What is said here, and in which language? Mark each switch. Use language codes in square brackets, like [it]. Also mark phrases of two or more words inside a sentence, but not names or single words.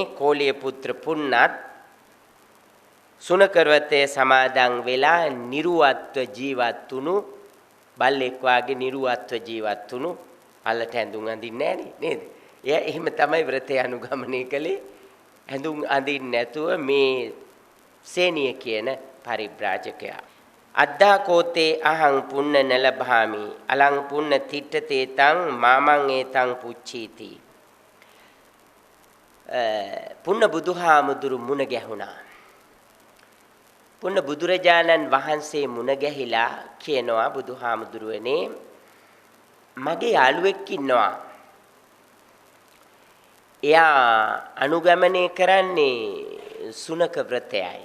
[si] කෝලිය පුත්‍ර පුන්නත් සුනකරවතේ සමාදන් වෙලා නිර්වත්ව ජීවත් වුණු බල්ලෙක් වාගේ නිර්වත්ව ජීවත් වුණු අල්ලට ඇඳුම් අඳින්නේ නැහැ නේද? එයා එහෙම තමයි ව්‍රතය අනුගමනය කළේ. ඇඳුම් අඳින්න නැතුව මේ සේනිය කියන පරිබ්‍රාජකයා. [pi] අද්දා කෝතේ අහං පුන්න නලභාමි අලං පුන්න තිට්ඨතේ තං මාමං ඒතං පුච්චීති. [si] පුන්න බුදුහාමුදුරු මුණ ගැහුණා. පුන්න බුදුරජාණන් වහන්සේ මුණ ගැහිලා කියනවා බුදුහාමුදුරුවනේ මගේ යාළුවෙක් ඉන්නවා. එයා අනුගමනය කරන්නේ සුනක ව්‍රතයයි.